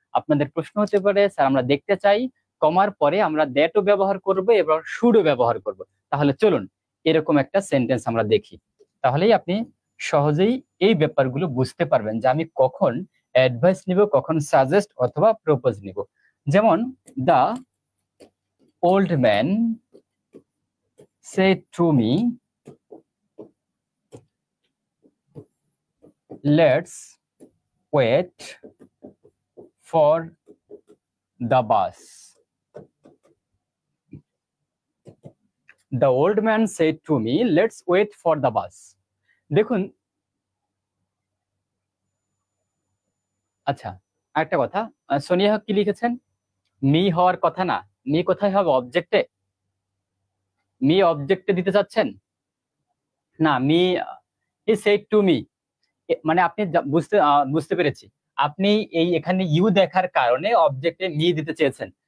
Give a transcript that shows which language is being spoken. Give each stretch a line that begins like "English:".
Bangla: আপনাদের প্রশ্ন হতে পারে স্যার আমরা দেখতে চাই কমার পরে আমরা দ্যাটও ব্যবহার করব এবং শুডও ব্যবহার করব। তাহলে চলুন এরকম একটা সেন্টেন্স আমরা দেখি, তাহলেই আপনি সহজেই এই ব্যাপারগুলো বুঝতে পারবেন যে আমি কখন অ্যাডভাইস নিব, কখন সাজেস্ট অথবা প্রপোজ নিব। যেমন
English: The old man said to me, let's wait for the bus. The old man said to me, let's wait for the bus.
Bangla: দেখুন, আচ্ছা একটা কথা, সোনিয়া হক কি লিখেছেন, মি হওয়ার কথা না, মি কোথায় হবে, অবজেক্টে। মি অবজেক্টে দিতে চাচ্ছেন না, me
English: he said to me,
Bangla: মানে আপনি বুঝতে পেরেছি, আপনি এখানে ইউ দেখার কারণে অবজেক্টে মি দিতে চেয়েছেন।